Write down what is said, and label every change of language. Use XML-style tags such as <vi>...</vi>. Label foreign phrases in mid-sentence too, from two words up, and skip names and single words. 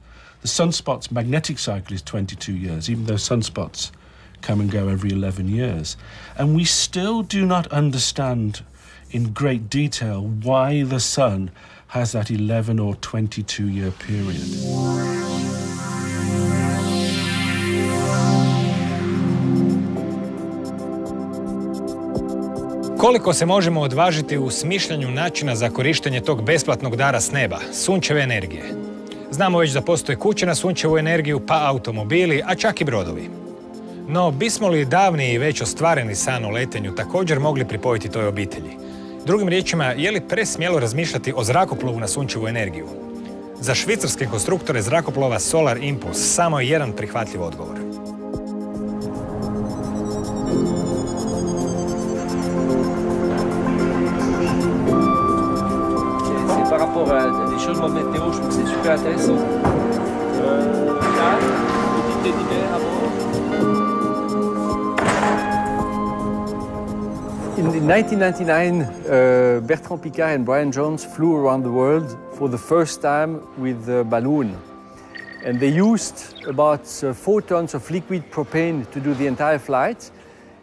<en>The sunspot's magnetic cycle is 22 years, even though sunspots come and go every 11 years. And we still do not understand in great detail why the sun has that 11 or 22-year period.</en> <hr>Koliko se možemo odvažiti u smišljanju načina za korištenje tog besplatnog dara s neba, sunčeve energije? Znamo već da postoje kuće na sunčevu energiju, pa automobili, a čak i brodovi. No, bismo li davni i već ostvareni san o letenju također mogli pripojiti toj obitelji? Drugim riječima, je li presmjelo razmišljati o zrakoplovu na sunčevu energiju? Za švicarske konstruktore zrakoplova Solar Impulse samo je jedan prihvatljiv odgovor.</hr> <fr>Par rapport à des changements de météo, je trouve que c'est super intéressant. Là, quantité d'hiver à bord.</fr> <en>In 1999, Bertrand Piccard and Brian Jones flew around the world for the first time with a balloon. And they used about 4 tons of liquid propane to do the entire flight.</en>